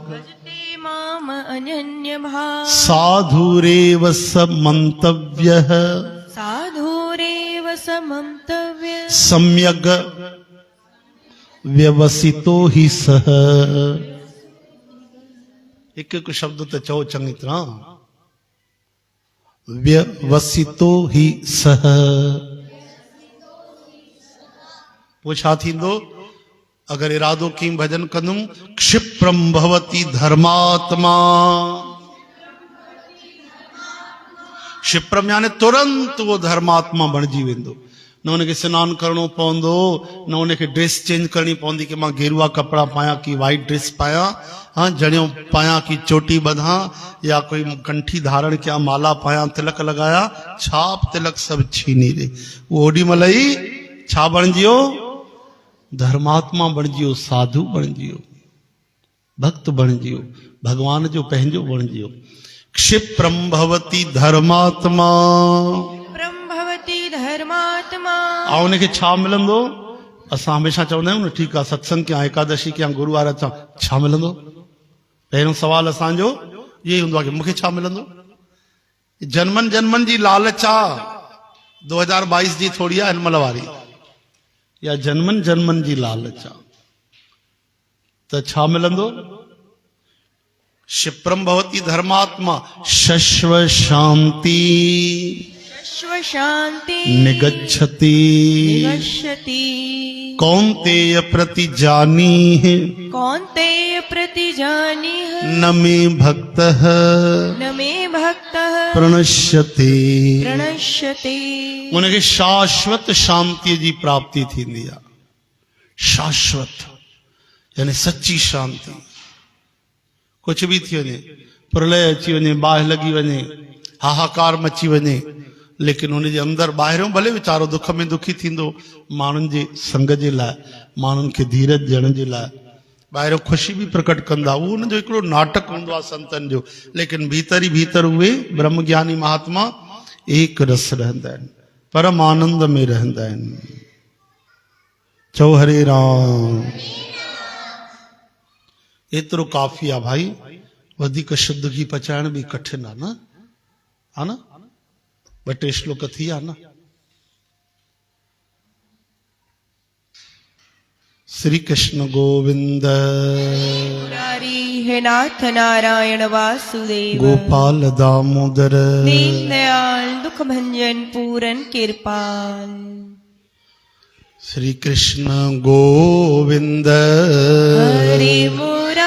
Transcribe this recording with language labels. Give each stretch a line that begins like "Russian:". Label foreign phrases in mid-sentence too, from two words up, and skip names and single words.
Sanskrit: साधुरेव समन्तव्यः सम्यग् व्यवसितो हि सः।
Sindhi: एक एक शब्द तो चओ चंगी तरह।
Sanskrit: व्यवसितो हि सः
Sindhi: वो छा थींदो? अगर इरादो की भजन कंदुम
Sanskrit: क्षिप्रम भवति धर्मात्मा।
Sindhi: क्षिप्रम यानी तुरंत वो धर्मात्मा बणजी वेंदो। न उनखे सनानु करणो पवंदो, न उनखे
English: dress change
Sindhi: करणी पवंदी कि मां गेरुआ कपिड़ा पायां की
English: white dress
Sindhi: पायां, हाँ जणियो पायां की चोटी बधां, या कोई कंठी धारण कयां, माला पायां, तिलक लगाया, छाप तिलक सब छीनी ॾे। वो ओॾी महिल ई छा बणिजियो? धर्मात्मा बणिजियो, साधु बणिजियो, भक्त बणिजियो, भगवान जो पंहिंजो बणिजियो।
Sanskrit: क्षिप्रम भवति धर्मात्मा, धर्मात्मा।
Sindhi: आ उनखे छा मिलंदो? असां हमेशा चवंदा आहियूं न ठीकु आहे सत्संग कयां, एकादशी कयां, गुरुवार अचां, छा मिलंदो? पहिरियों सवाल असांजो इहो ई हूंदो आहे कि मूंखे छा मिलंदो? जन्मनि जन्मनि जी लालच आहे, 2022 जी थोड़ी आहे हिन महिल वारी, या जन्मनि जन्मनि जी लालच आहे, त छा मिलंदो?
Sanskrit: क्षिप्रम भवति धर्मात्मा, शश्व शांति शांति निगच्छति निगच्छति। कौन्तेय प्रति जानीह, कौन्तेय प्रति जानीह, न मे भक्तः न मे भक्तः प्रणश्यते। प्रणश्यते।
Sindhi: उनखे शाश्वत शांति जी प्राप्ति थींदी आहे। शाश्वत यानी सच्ची शांति। कुछ भी थी वञे, प्रलय अची वञे, बाहि लॻी वञे, हाहाकार मची वञे, लेकिन उनजे अंदरि ॿाहिरियों भले वीचारो दुख में दुखी थींदो, माण्हुनि जे संग जे लाइ, माण्हुनि खे धीरज ॾियण जे लाइ, ॿाहिरियों ख़ुशी बि प्रकट कंदा, उहो उनजो हिकिड़ो नाटक हूंदो आहे संतनि जो, लेकिन भीतर ई भीतर उहे ब्रह्मज्ञानी महात्मा एक रस रहंदा आहिनि, परम आनंद में रहंदा आहिनि। चओ हरे राम। एतिरो काफ़ी आहे भाई, वधीक शुद्ध घी पचाइण बि कठिन आहे न, हा न? 2 श्लोक थी विया न। श्री कृष्ण गोविंद
Sanskrit: मुरारी हे नाथ नारायण वासुदेव, गोपाल दामोदर दीन दयाल दुख भंजन पूरन कृपाल। श्री कृष्ण गोविंद हरि बोल।